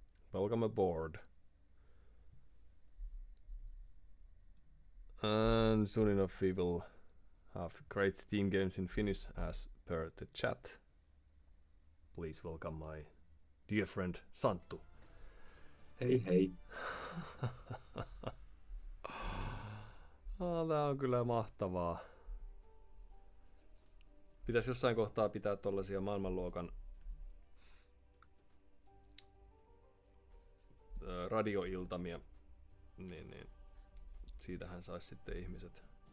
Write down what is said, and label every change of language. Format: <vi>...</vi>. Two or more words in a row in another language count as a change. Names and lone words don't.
<en>Welcome aboard. And soon enough we will have great team games in Finnish as per the chat. Please welcome my dear friend Santtu.</en> <fi>Hei hei. Tää on kyllä mahtavaa. Pitäisi jossain kohtaa pitää tollasia maailmanluokan radioiltamia, niin siitähän sais sitten ihmiset.</fi>